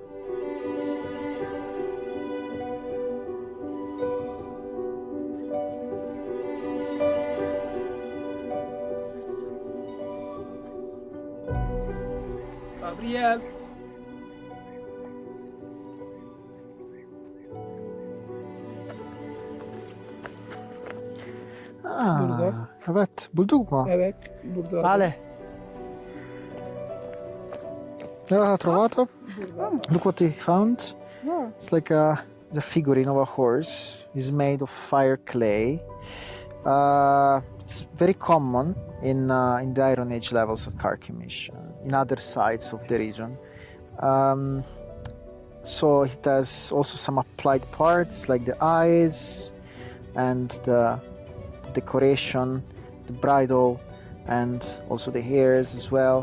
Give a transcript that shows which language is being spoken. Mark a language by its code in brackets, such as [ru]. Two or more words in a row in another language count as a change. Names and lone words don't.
[tr] Gabriel. Evet, bulduk mu? Evet, burada. Vale. Yeah, trovato. [en] Look what he found. It's like the figurine of a horse. It's made of fire clay. It's very common in the Iron Age levels of Karkamış, in other sites of the region. So it has also some applied parts like the eyes and the decoration, the bridle, and also the hairs as well.